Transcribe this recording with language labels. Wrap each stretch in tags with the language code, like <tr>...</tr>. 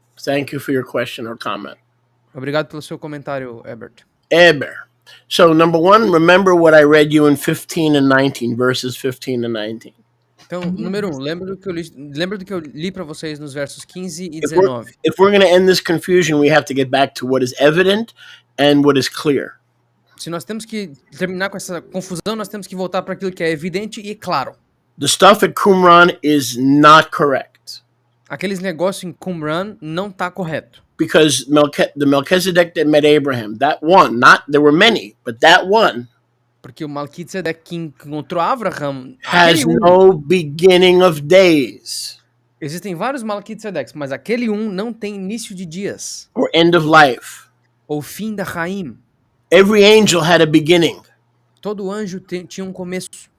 <en>Thank you for your question or comment.</en> <pt>Obrigado pelo seu comentário, Ebert. Eber.</pt> <en>So, number one, remember what I read you in 15 and 19, verses 15 and 19.</en> <pt>Então, número 1, lembra do que eu li para vocês nos versos 15 e 19.</pt> <en>If we're going to end this confusion, we have to get back to what is evident and what is clear.</en> <pt>Se nós temos que terminar com essa confusão, nós temos que voltar para aquilo que é evidente e claro.</pt> <en>The stuff at Qumran is not correct.</en> <pt>Aqueles negócios em Qumran não tá correto.</pt> <en>Because the Melchizedek that met Abraham, that one, there were many, but that one</en> <pt>Porque o Melquisedeque que encontrou Abraham</pt> <en>has no beginning of days.</en> <pt>Existem vários Melquisedeques, mas aquele não tem início de dias.</pt> <en>Or end of life.</en> <pt>Ou fim da Chaim.</pt> <en>Every angel had a beginning.</en> <pt>Todo anjo tinha um começo.</pt>